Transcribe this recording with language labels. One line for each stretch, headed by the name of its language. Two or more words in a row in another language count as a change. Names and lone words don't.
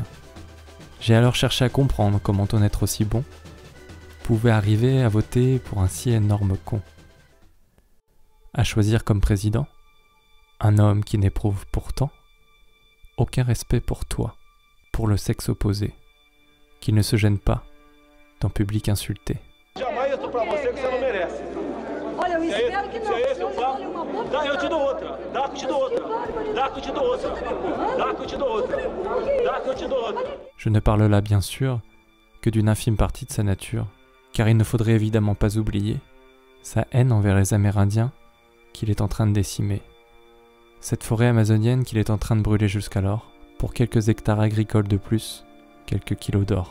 French: J'ai alors cherché à comprendre comment ton être aussi bon pouvait arriver à voter pour un si énorme con. À choisir comme président un homme qui n'éprouve pourtant aucun respect pour toi, pour le sexe opposé, qui ne se gêne pas d'en public insulter.
Portuguese: Jamais isso pra você que você não merece. Olha, eu espero que não. Se é esse o papo, dá, eu te dou outra. Dá que eu te dou outra. Dá que eu te dou outra. Dá que eu te dou outra. Dá que eu te dou outra.
French: Je ne parle là bien sûr que d'une infime partie de sa nature, car il ne faudrait évidemment pas oublier sa haine envers les Amérindiens qu'il est en train de décimer. Cette forêt amazonienne qu'il est en train de brûler jusqu'alors, pour quelques hectares agricoles de plus, quelques kilos d'or.